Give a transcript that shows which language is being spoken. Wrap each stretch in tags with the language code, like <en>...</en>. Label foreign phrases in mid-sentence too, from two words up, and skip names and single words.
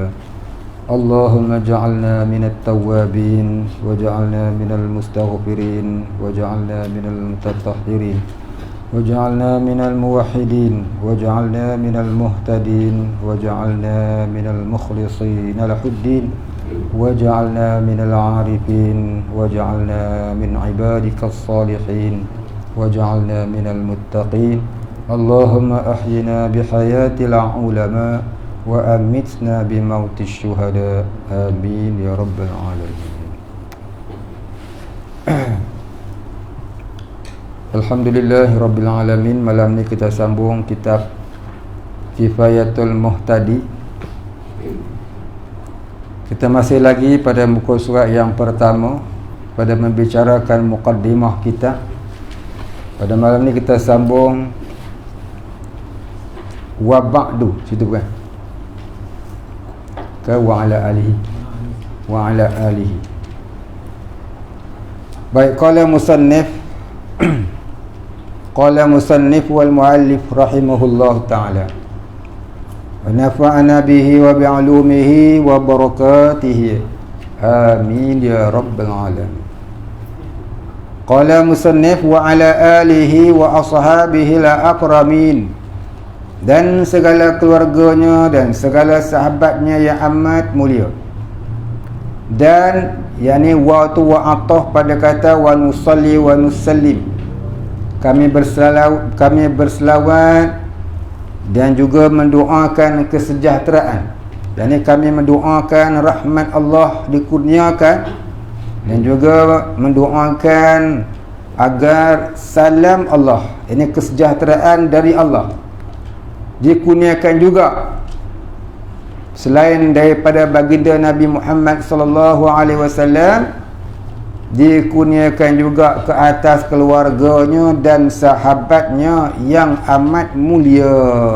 <ar>اللهم اجعلنا من التوابين واجعلنا من المستغفرين واجعلنا من المتطهرين واجعلنا من الموحدين واجعلنا من المهتدين واجعلنا من المخلصين له الدين واجعلنا من العارفين واجعلنا من عبادك الصالحين واجعلنا من المتقين. اللهم أحينا بحياة العلماء وأمتنا بموت الشهداء آمين يا رب العالمين. الحمد لله رب العالمين.</ar> <ms>Malam ni kita sambung kitab Kifayatul Muhtadi. Kita masih lagi pada muka surat yang pertama, pada membicarakan muqaddimah kita. Pada malam ni kita sambung</ms> <ar>وبعد,</ar> <ms>situ bukan?</ms> <ar>وعلى آله وعلى آله. Baik, قال المصنف والمؤلف رحمه الله تعالى ونفعنا به وبعلومه وبركاته آمين يا رب العالمين. قال المصنف وعلى آله وأصحابه الأكرمين,</ar> <ms>dan segala keluarganya dan segala sahabatnya yang amat mulia. Dan yakni wa tu wa atah pada kata</ms> <ar>ونصلي ونسلم,</ar> <ms>kami berselawat dan juga mendoakan kesejahteraan. yakni kami mendoakan rahmat Allah dikurniakan dan juga mendoakan agar salam Allah, ini kesejahteraan dari Allah, dikurniakan juga selain daripada baginda Nabi Muhammad</ms> <ar>صلى الله عليه وسلم,</ar> <ms>dikurniakan juga ke atas keluarganya dan sahabatnya yang amat mulia.</ms>